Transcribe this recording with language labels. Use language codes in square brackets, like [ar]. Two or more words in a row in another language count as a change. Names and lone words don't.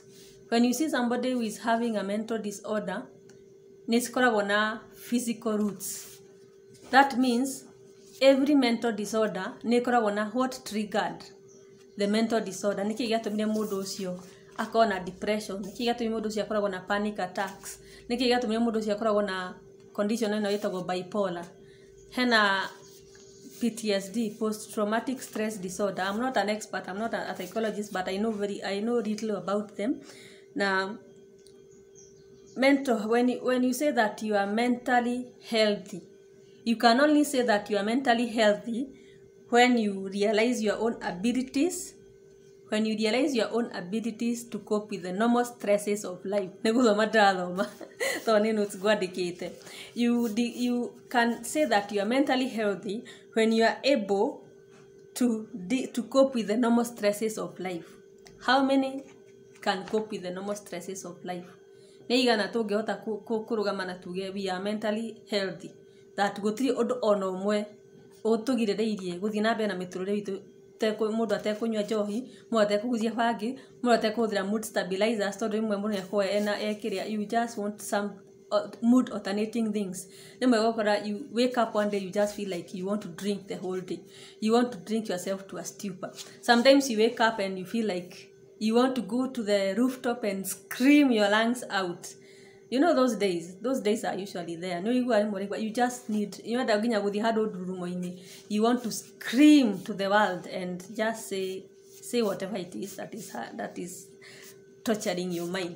[en] When you see somebody who is having a mental disorder, [ki] nĩ cikoragwo na [en] physical roots. That means every mental disorder [ki] nĩ ikoragwo na [en] what triggered the mental disorder. [ki] Nĩkĩ gĩatũmire mũndũ ũcio akorwo na depression? Nĩkĩ gĩatũmire mũndũ ũcio akoragwo na [en] panic attacks? [ki] Nĩkĩ gĩatũmire mũndũ ũcio akoragwo na condition ĩno ĩtagwo bipolar? [en] Hena PTSD, post-traumatic stress disorder. I'm not an expert, I'm not a psychologist, but I know little about them. Now, when you say that you are mentally healthy, you can only say that you are mentally healthy when you realize your own abilities, to cope with the normal stresses of life. You can say that you are mentally healthy when you are able to cope with the normal stresses of life. How many can cope with the normal stresses of life? [ki] Nĩ igana tũngĩhota kũrũgama na tuge [en] we are mentally healthy, [ki] that gũtirĩ ũndũ ona ũmwe ũtũgirĩrĩirie gũthiĩ na mbere na mĩtũrĩre itũ, mũndũ atekũnyua njohi, mũndũ atekũhutia bangi, mũndũ atekũhũthĩra mood stabilizers tondũ rĩmwe mũndũ nĩ akoragwo ekĩrĩa [en] you just want some mood alternating things. [ki] Rĩmwe gũkora [en] you wake up one day you just feel like you want to drink the whole day. You want to drink yourself to a stupor. Sometimes you wake up and you feel like you want to go to the rooftop and scream your lungs out. You know those days are usually there. No, you just need, you know, you want to scream to the world and just say whatever it is that is torturing your mind.